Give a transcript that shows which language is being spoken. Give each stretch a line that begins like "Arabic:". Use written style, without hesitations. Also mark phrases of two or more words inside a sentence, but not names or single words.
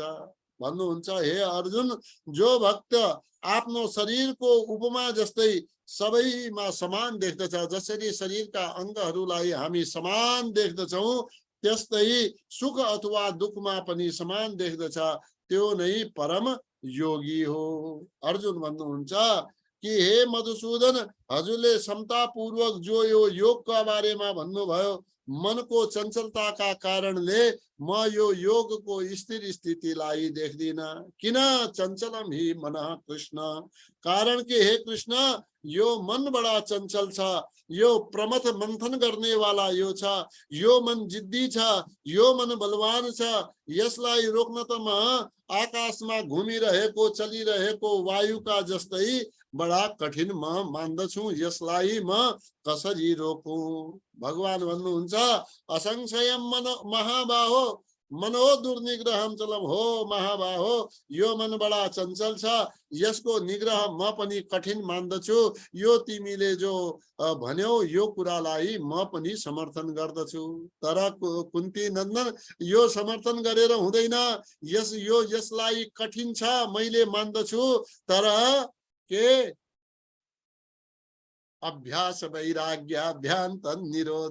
Nepali: भन्नुहुन्छ, हे अर्जुन, जो भक्त आफ्नो शरीरको उपमा जस्तै सबैमा समान देख्दछ, जसरी शरीरका अङ्गहरूलाई हामी समान देख्दछौँ, त्यस्तै सुख अथवा दुःखमा पनि समान देख्दछ, त्यो नै परम योगी हो। अर्जुन भन्नुहुन्छ कि हे मधुसूदन, हजुरले समतापूर्वक जो यो योगका बारेमा भन्नुभयो, मनको चञ्चलताका कारणले म यो योगको स्थिर स्थितिलाई देख्दिन। किन?
Sanskrit: चञ्चलम हि मनः कृष्ण।
Nepali: कारण कि हे कृष्ण, यो मन बडा चञ्चल छ, यो प्रमथ मन्थन गर्ने वाला यो छ, यो मन जिद्दी छ, यो मन बलवान छ, यसलाई रोक्न त म आकाशमा घुमिरहेको चलिरहेको वायुका जस्तै बडा कठिन म मान्दछु, यसलाई म कसरी रोकौं? भगवान भन्नुहुन्छ,
Sanskrit: असंशयम मन महाबाहो मनो दुर्निग्रहम चलम।
Nepali: हो महाबाहो, यो मन बडा चञ्चल छ, यसको निग्रह म पनि कठिन मान्दछु। यो तिमीले जो भन्यौ यो कुरालाई म पनि समर्थन गर्दछु। तर कुन्ती नन्दन, यो समर्थन गरेर हुँदैन, यसलाई कठिन छ मैले मान्दछु, तर के
Sanskrit: अभ्यास वैराग्याभ्यान्त निरोध।